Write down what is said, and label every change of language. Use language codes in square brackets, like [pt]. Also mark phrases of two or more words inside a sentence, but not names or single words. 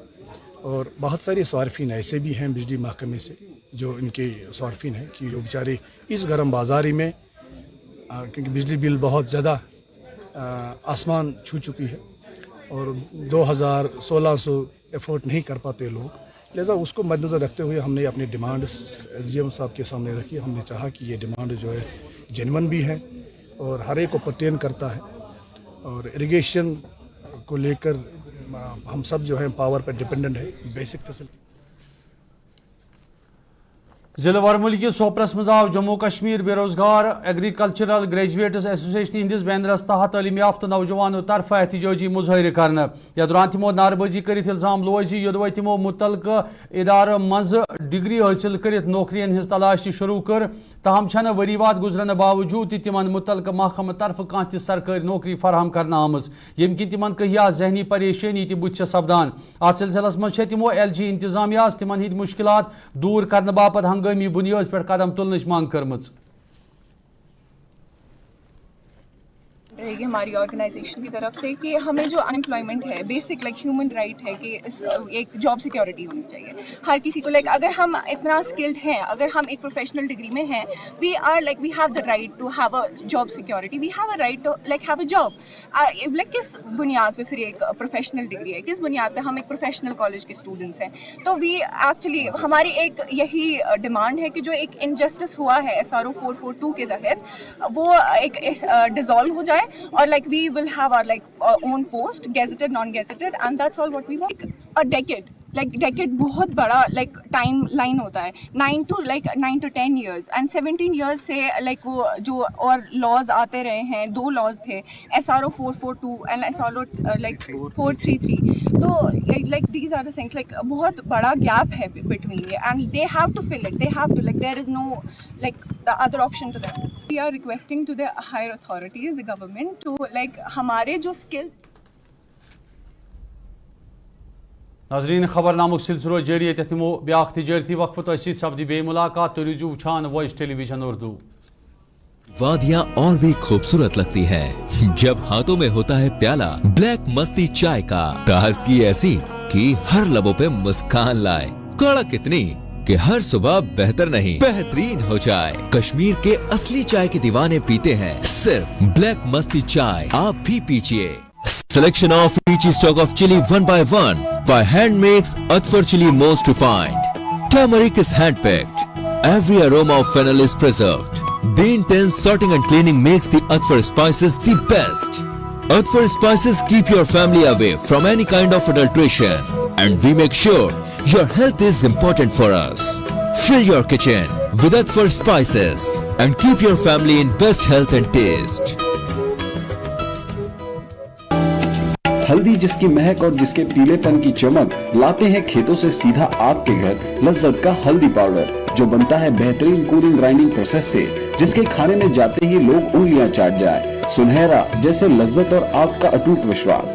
[ur] اور بہت سارے صارفین ایسے بھی ہیں بجلی محکمے سے جو ان کے صارفین ہیں کہ جو بیچارے اس گرم بازاری میں کیونکہ بجلی بل بہت زیادہ آسمان چھو چکی ہے اور 2,1600 افورٹ نہیں کر پاتے لوگ, لہذا اس کو مد نظر رکھتے ہوئے ہم نے اپنی ڈیمانڈس ایس ڈی ایم صاحب کے سامنے رکھی. ہم نے چاہا کہ یہ ڈیمانڈ جو ہے جینون بھی ہے اور ہر ایک کو پرٹین کرتا ہے, اور اریگیشن کو لے کر ہم سب جو ہیں پاور پر ڈپینڈنٹ ہے, [en] basic facility. [ks] ضلع ورمل کس سوپرس مز آو جموں کشمیر بے روزگار ایگریکلچرل گریجویٹس ایسوسیشن ہندس بینرس تحت تعلیم یافتہ نوجوانوں طرف احتجاجی مظاہرہ کرنا. یتھ دوران تمو ناربازی کرت الزام لوز یودوے تمو متعلقہ ادارہ مز ڈگری حاصل کرت نوکرین ہز تلاش شروع کر, تاہم چھنہ وری واد گزرن باوجود تمن متعلقہ محکمہ طرف کانٛہہ تہ سرکاری نوکری فراہم کرنا آمز, یم کن تمن کہیا ذہنی پریشانی تہ بُتھ سپدان. ات سلسلس مز تمو ایل جی انتظامیہ تمن ہند مشکلات دور کرنے باپت ہنگامی بنیاد پر قدم تلنچ مانگ کرمز. [ur] رہے گی ہماری آرگنائزیشن کی طرف سے کہ ہمیں جو انمپلائمنٹ ہے [en] basic like human right [ur] ہے کہ ایک [en] job security [ur] ہونی چاہیے ہر کسی کو. لائک اگر ہم اتنا اسکلڈ ہیں, اگر ہم ایک [en] professional degree [ur] میں ہیں, [en] we are like we have the right to have a job security, we have a right to like have a job. [ur] لائک کس بنیاد پہ پھر ایک [en] professional degree [ur] ہے, کس بنیاد پہ ہم ایک [en] professional college [ur] کے اسٹوڈنٹس ہیں. تو [en] we actually [ur] ہماری ایک یہی ڈیمانڈ ہے کہ جو ایک انجسٹس ہوا ہے SRO 442 کے تحت وہ ایک ڈیزالو ہو جائے اور [en] like we will have our like own post, gazetted, non-gazetted, and that's all what we want. A decade, like decade [ur] بہت بڑا [en] like time line [ur] ہوتا ہے, [en] 9 to 10 years and 17 years سے like [ur] وہ جو اور [en] laws [ur] آتے رہے ہیں, [en] 2 laws تھے SRO 442 and SRO like 433. تو like these are the things, like [ur] بہت بڑا gap ہے [en] between یہ, and they have to fill it, they have to, like there is no like the other option to them. We are requesting to the higher authorities, the government, to like [ur] ہمارے جو [en] skills. [ks] ناظرین خبر نامک سلسلہ جاری تمو بیاا تجارتی وقفہ تہ ست سپدی بے ملاقات تو روزو وچھان وائس ٹیلی ویژن اردو. [ur] وادیاں اور بھی خوبصورت لگتی ہیں جب ہاتھوں میں ہوتا ہے پیالہ بلیک مستی چائے کا. تازگی ایسی کہ ہر لبوں پہ مسکان لائے, کڑک اتنی کہ ہر صبح بہتر نہیں بہترین ہو جائے. کشمیر کے اصلی چائے کے دیوانے پیتے ہیں صرف بلیک مستی چائے, آپ بھی پیجئے. [en] Selection of each stock of chili one by hand makes Atfar chili most refined. Turmeric is hand picked. Every aroma of fennel is preserved. The intense sorting and cleaning makes the Atfar spices the best. Atfar spices keep your family away from any kind of adulteration, and we make sure your health is important for us. Fill your kitchen with Atfar spices and keep your family in best health and taste. [ur] ہلدی جس کی مہک اور جس کے پیلے پن کی چمک لاتے ہیں کھیتوں سے سیدھا آپ کے گھر. لذت کا ہلدی پاؤڈر جو بنتا ہے بہترین کولنگ گرائنڈنگ پروسیس سے, جس کے کھانے میں جاتے ہی لوگ انگلیاں چاٹ جائیں. سنہرا جیسے لذت اور آپ کا اٹوٹ وشواس.